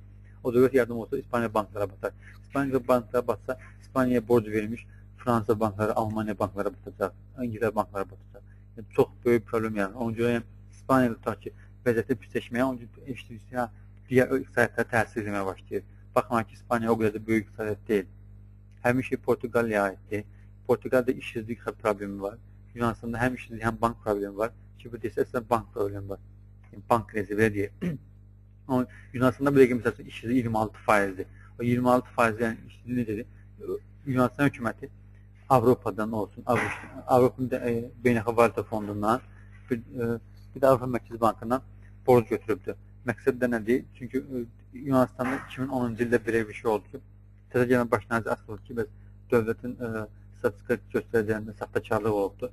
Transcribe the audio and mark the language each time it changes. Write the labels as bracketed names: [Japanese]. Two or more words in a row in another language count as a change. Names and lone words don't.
[Azerbaijani] O dövlət yardımı olsa İspaniya banklara batar. İspaniya banklara batsa, İspaniyaya borc verilmiş Fransa bankları, Almaniya banklara batacaq, İngiltərə banklara batacaq. Yəni, çox böyük problem yaranır. Onun görə yəni, İspaniyada tutaq ki, vəziyyəti pisləşməyə, onun üçün digər iqtisadiyyətlərə təsir etməyə başlayır. Baxmayın ki, İspaniya o qədər də böyük iqtisadiyyət deyil. Həmin şey Portuqaliyaya aiddir. Portuqalda işsizlik problemi var. [Turkish] Yunanistan'da hem işsizlik hem bank problemi var. Kipr'de ise aslında bank problemi var. Yani bank krizi böyle diye. Ama Yunanistan'da bir de mesela işsizlik 26%'di. O 26% yani işsizlik ne dedi? Yunanistan hükümeti Avrupa'dan olsun, [Azerbaijani] Avrupa'nın Beynəlxalq Valyuta Fondundan bir de Avrupa Mərkəzi Bankından borc götürübdü. Məqsəd də nədir? Çünki Yunanistan'da 2010-cu ildə bir şey oldu ki, təzə gələn baş nazir asıldı ki, dövlətin statistika göstəricilərində saxtakarlıq olubdur.